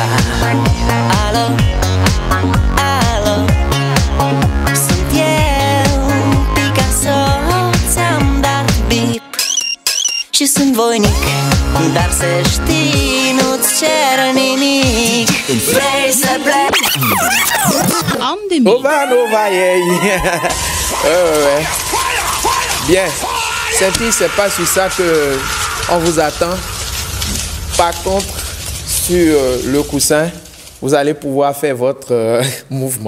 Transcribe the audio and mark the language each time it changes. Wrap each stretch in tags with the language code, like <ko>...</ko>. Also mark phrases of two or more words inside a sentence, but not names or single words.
<ro>Alo, alo, sunt eu, Picasso, ți-am dat bip și sunt voinic, dar să știi, nu-ți cer nimic. Vrei să pleci? Nova, yeah.</ro> <fr>Bien, Saint-Yves, c'est pas sur ça que on vous attend. Par contre, sur le coussin, vous allez pouvoir faire votre mouvement.</fr>